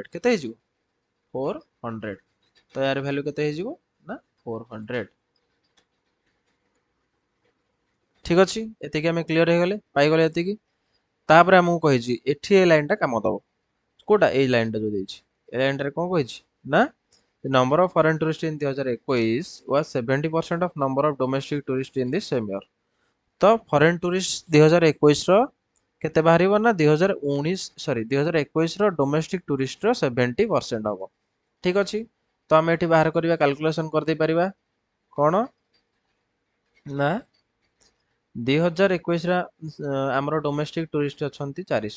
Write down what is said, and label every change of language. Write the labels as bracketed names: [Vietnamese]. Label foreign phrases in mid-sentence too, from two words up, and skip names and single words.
[Odia] କେତେ ହେଇଯିବ 400। ତ ୟାର ଭ୍ୟାଲ୍ୟୁ କେତେ ହେଇଯିବ ନା 400। ଠିକ ଅଛି, ଏତିକି ଆମେ କ୍ଲିୟର ହେଇଗଲେ, ପାଇଗଲେ ଏତିକି। ତାପରେ ଆମକୁ କହିଛି ଏଠି ଏ ଲାଇନଟା କାମ ଦବ। କୋଉଟା ଏଇ ଲାଇନଟା ଯୋଉ ଦେଇଛି, ଏ ଲାଇନଟାରେ କଣ କହିଛି ନା [English] the number of foreign tourists in 2021 was 70% of number of domestic tourists in the same year। [Odia] ତ [English] foreign tourist [Odia] 2021 ର କେତେ ବାହାରିବ ନା 2021 ର [English] domestic touristର [Odia] 70% ହବ। ଠିକ ଅଛି, ତ ଆମେ ଏଠି ବାହାର କରିବା, କାଲକୁଲେସନ କରିଦେଇ ପାରିବା। କଣ ନା 2021 ରେ ଆମର [English] domestic tourist [Odia] ଅଛନ୍ତି 400।